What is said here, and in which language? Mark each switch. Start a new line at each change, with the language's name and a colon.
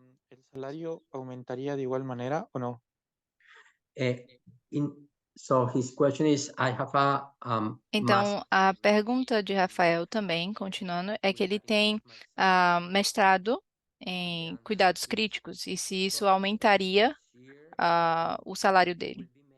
Spanish: ¿El salario aumentaría de igual manera o no?
English: So his question is, I have a
Portuguese: Então, a pergunta de Rafael também, continuando, é que ele tem mestrado em cuidados críticos e se isso aumentaria o salário dele.